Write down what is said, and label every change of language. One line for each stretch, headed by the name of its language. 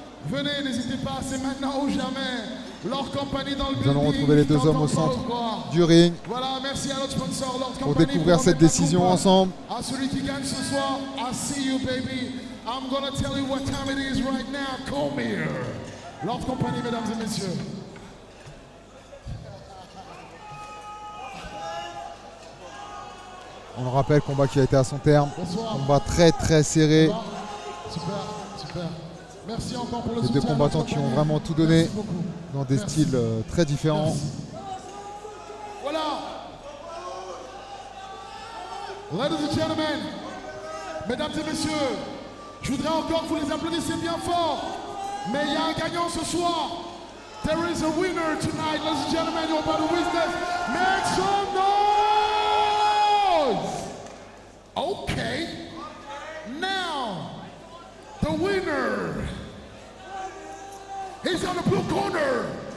French: Venez, n'hésitez pas, c'est maintenant ou jamais. Lord Company dans le building. Nous allons retrouver les deux hommes au centre du ring. Voilà, merci à notre sponsor Lord Company pour découvrir cette décision ensemble. À celui qui gagne ce soir,
English: I see you baby. I'm gonna tell you what time it is right now. Come here.
French: Lord Company, mesdames et messieurs. On le rappelle, combat qui a été à son terme. Bonsoir. Combat très très serré. Super, super. Merci encore pour le les soutien. deux combattants qui ont vraiment tout donné dans des styles très différents. Merci. Voilà.
English: Ladies and gentlemen,
French: mesdames et messieurs, je voudrais encore que vous les applaudissiez bien fort. Mais il y a un gagnant ce soir.
English: There is a winner tonight, ladies and gentlemen. You're about to witness. Make some noise. Okay. Now, the winner is on the blue corner.